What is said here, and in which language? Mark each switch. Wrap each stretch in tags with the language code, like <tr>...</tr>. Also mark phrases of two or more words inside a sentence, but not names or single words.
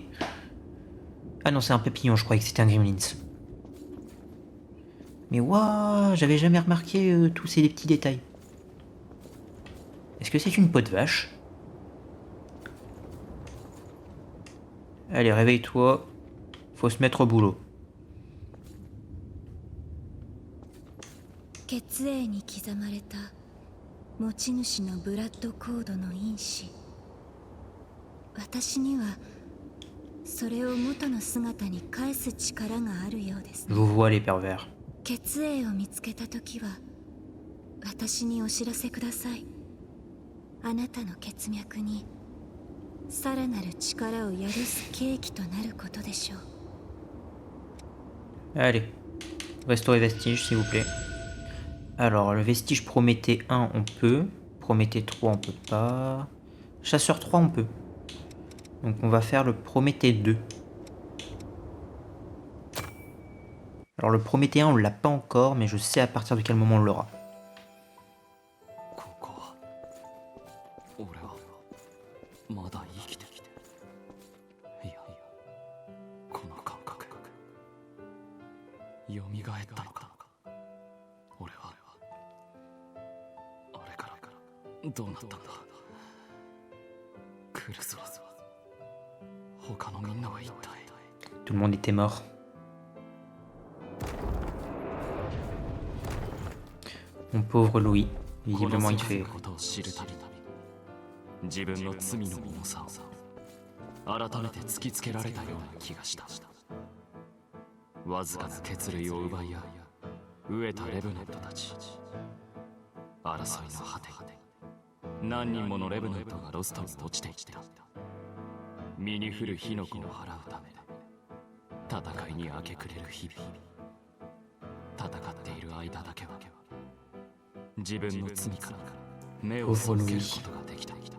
<fr>Ah non, c'est un papillon, je croyais que c'était un Gremlins. Mais waouh, j'avais jamais remarqué tous ces petits détails. Est-ce que c'est une peau de vache? Allez, réveille-toi. Faut se mettre au boulot.</fr> <ja>血液に刻まれた持ち主のブラッドコードの因子。私にはそれを元の姿に返す力があるようです。</ja> <fr>Je vous vois les pervers.</fr> <ja>血液を見つけたときは私にお知らせください。あなたの血脈にさらなる力を宿す契機となることでしょう。</ja> <fr>Allez, restaurez vestige s'il vous plaît. Alors, le vestige Prométhée 1, on peut. Prométhée 3, on peut pas. Chasseur 3, on peut. Donc, on va faire le Prométhée 2. Alors, le Prométhée 1, on l'a pas encore, mais je sais à partir de quel moment on l'aura.</fr> <ja>ここは俺はまだ生きていやこの感覚蘇ったのか俺はあれからどうなったんだクルスは他のみんなは一体</ja> <fr>Tout le monde était mort. Mon pauvre Louis. Visiblement, il fait...</fr> <ja>ことを知るたび自分の罪の重さを改めて突きつけられたような気がしたわずかな血類を奪い合う飢えたレブナントたち争いの果て何人ものレブナントがロストに落ちていった身に降る火の粉を払うため戦いに明け暮れる日々戦っている間だけは自分の罪から目を背けることができた</ja>